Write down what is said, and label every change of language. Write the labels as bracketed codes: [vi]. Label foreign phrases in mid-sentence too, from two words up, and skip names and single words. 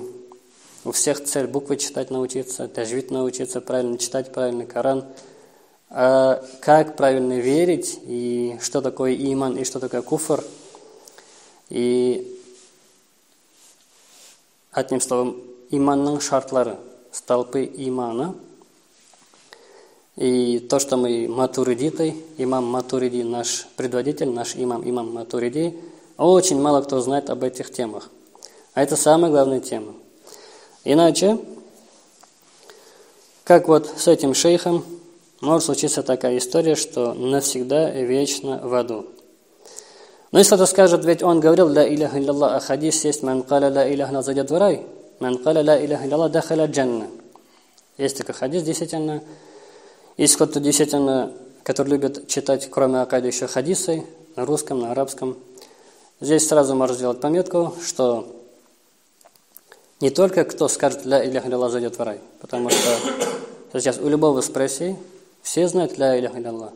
[ru] У всех цель буквы читать научиться, таджвид научиться правильно читать, правильный Коран. А как правильно верить, и что такое иман, и что такое куфр. И одним словом, [tt] иманның шартлары, [ru] столпы имана. И то, что мы матуридиты, имам Матуриди, наш предводитель, наш имам Матуриди, очень мало кто знает об этих темах. А это самая главная тема. Иначе, как вот с этим шейхом, может случиться такая история, что навсегда и вечно в аду. Но если кто-то скажет, ведь он говорил [ar] «لا إله إلا الله», [ru] а хадис есть [ar] «من قال لا إله إلا الله [ru] зайдет в рай», [ar] «من قال لا إله إلا الله دخل الجنة». [ru] Есть такой хадис, действительно. Есть кто-то действительно, который любит читать, кроме акайды, еще хадисы на русском, на арабском. Здесь сразу можно сделать пометку, что не только кто скажет [ar] «لا إله إلا الله» [ru] зайдет в рай, потому что сейчас у любого спроси, все знают [ar] «لا إله إلا الله».